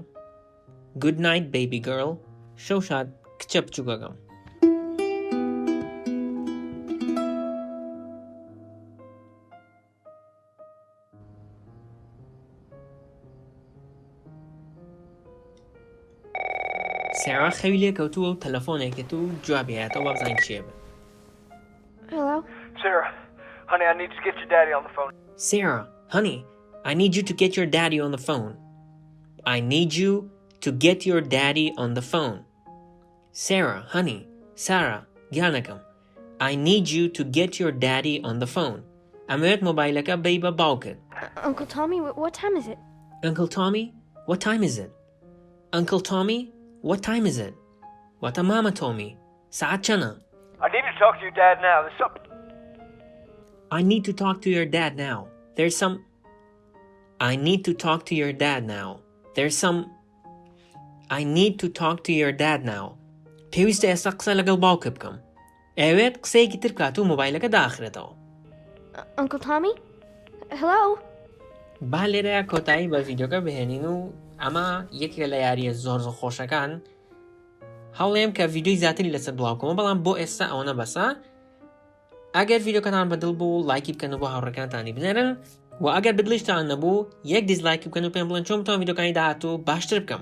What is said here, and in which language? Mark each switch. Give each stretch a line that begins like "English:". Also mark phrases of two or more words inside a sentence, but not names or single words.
English: Good night, baby girl.
Central Kurdish: شەو کچە بچووکەکەم. سێرا خەوی لێ کەوتووە و تەلەفۆنێکێت و جوابیایەتەوە بابزانین چیە بێ.
English: Hello? Sarah, honey, I need to get your daddy on the phone. Sarah, honey, I need you to get your daddy on the phone. I need you to get your daddy on the phone. Sarah, honey, Sarah, گیانەکەم. I need you to get your daddy on the phone.
Central Kurdish: ئەمەوێت مۆبایلەکە بەی بە باوکت.
English: Uncle Tommy, what time is it? Uncle Tommy, what time is it? Uncle Tommy, what time is it?
Central Kurdish: واتە مامە تۆمی ساعت چەنە؟
English: I need to talk to your dad now. There's something... I need to talk to your dad now. There's some... I need to talk to your dad now. There's some... I need to talk to your dad now.
Central Kurdish: پێویستە ئێستا قسە لەگەڵ باوکە بکەم. ئەوێت قسەیەکی تر بکات و مۆبایلەکە داخرێتەوە.
English: Uncle Tommy? Hello?
Central Kurdish: با لێرەیە کۆتایی بە ڤیدیۆکە بهێنین و ئەمە یەکێک لە یاریە زۆر خۆشەکان. هەوڵێم کە ڤیدیۆی زیاتری لەسەر بڵاوکەمە بەڵام بۆ ئێستا ئەوەنە بەسە. ئەگەر ڤیدیۆکەتان بەدڵ بوو لایکی بکەن و بۆ هاوڕێکانتانی بنێرن و ئەگەر بدڵیشتان نەبوو یەک دیزلایکی بکەن و پێم بڵێن چۆن بتوانم ڤیدیۆکانی داهاتوو باشتر بکەم.